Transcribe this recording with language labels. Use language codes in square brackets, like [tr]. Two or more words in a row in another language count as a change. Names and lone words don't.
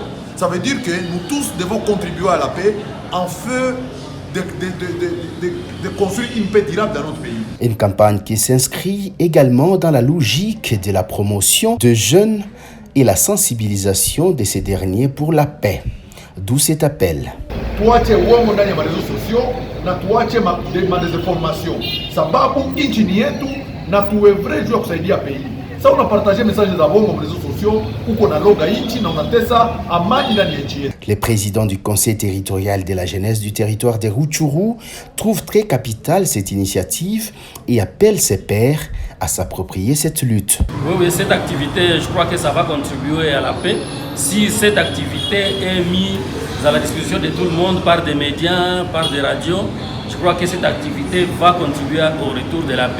[fr] Ça veut dire que nous tous devons contribuer à la paix en feu de construire une paix durable dans notre pays. Une campagne qui s'inscrit également dans la logique de la promotion de jeunes et la sensibilisation de ces derniers pour la paix. D'où cet appel. [sw] Tuache uongo ndani ya marezo sosio na tuache madesinformation. Sababu nchi ni yetu na tuwe vrai juu ya kusaidia pays. Sasa unapartager message za bongo kwa [fr] réseaux sociaux [sw] uko na loga nchi na unatesa amani ndani ya nchi yetu. [fr] Le président du conseil territorial de la jeunesse du territoire de Rutshuru trouve très capitale cette initiative et appelle ses pairs à s'approprier cette lutte. Oui, cette activité, je crois que ça va contribuer à la paix. Si cette activité est mise à la disposition de tout le monde par des médias, par des radios, je crois que cette activité va contribuer au retour de la paix.